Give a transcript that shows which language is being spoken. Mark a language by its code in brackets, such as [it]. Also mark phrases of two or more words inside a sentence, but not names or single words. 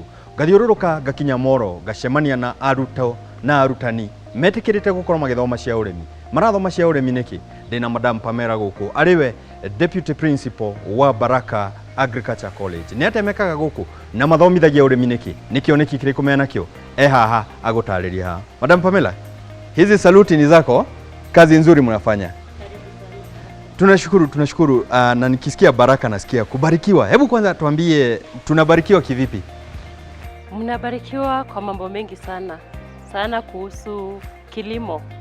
[ki] Ngathiũrũrũka ngakinya Moro ngacemania na arutwo na arutani metĩkĩrĩte gũkorwo magĩthoma cia ũrĩmi. Marathoma cia ũrĩmi nĩkĩ? Ndĩna Madam Pamela gũkũ arĩwe [en] Deputy Principal [ki] wa Baraka Agriculture College. Nĩ atemekaga gũkũ na mathomithagia ũrĩmi nĩkĩ? Nĩkĩo nĩkĩ kĩrĩkũ mena kĩo? Haha agũtarĩria haha. [sw] Madam Pamela, hizi saluti ni zako, kazi nzuri mnafanya. Tunashukuru na nikisikia baraka nasikia kubarikiwa. Hebu kwanza tuambie tunabarikiwa kivipi? Mnabarikiwa kwa mambo mengi sana kuhusu kilimo.